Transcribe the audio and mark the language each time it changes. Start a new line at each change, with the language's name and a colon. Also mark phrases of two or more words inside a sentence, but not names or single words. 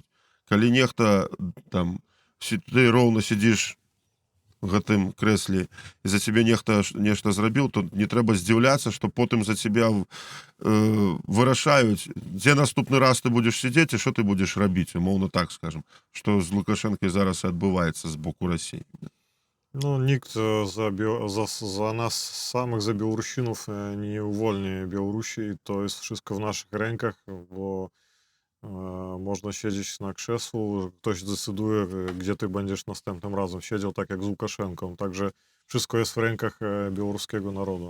Belarusian: Калі нехта там, ты роўна сядзіш в гэтым крэсле, і за цябе нехта нешта зрабіў, то не трэба здзіўляцца, што потым за цябе вырашаюць, дзе наступны раз ты будзеш сядзець і што ты будзеш рабіць, умоўна так скажам, што з Лукашэнкай зараз і адбываецца з боку Расіі. Ну,
Polish: nikt za nas samych, za Białorusinów nie uwolni Białorusi. To jest wszystko w naszych rękach, bo można siedzieć na krzesłu, ktoś decyduje, gdzie ty będziesz następnym razem siedział, tak jak z Łukaszenką. Także wszystko jest w rękach białoruskiego narodu.